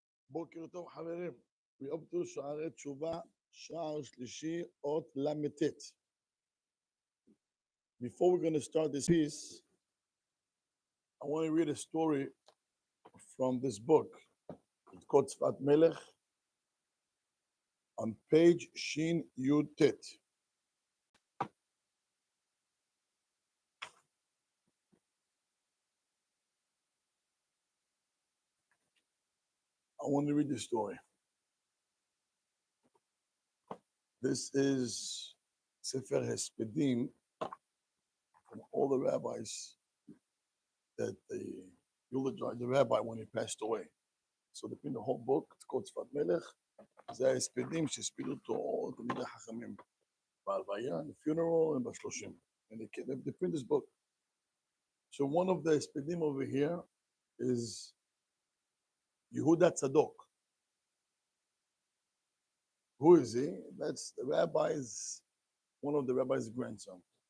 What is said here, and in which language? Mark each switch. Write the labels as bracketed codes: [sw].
[he] בוקר טוב חברים, [en] we up to [he] שערי תשובה, שער שלישי, אות למ"ט. [en] Before we're going to start this piece, I want to read a story from this book. It's called Sfat Melech, on page Shin Yud Tet. I want to read this story. This is Sefer HaSpedim from all the rabbis that they eulogized the rabbi when he passed away. So the whole book, it's called Sfat Melech. [he] זה ההספדים שהספידו אותו all תלמידי חכמים בהלוויה, [en] in the funeral, [he] and ב-30. [en] And they print this book. So one of the הספדים over here is Yehuda Tzadok. Who is he? That's the rabbi's, one of the rabbi's grandson.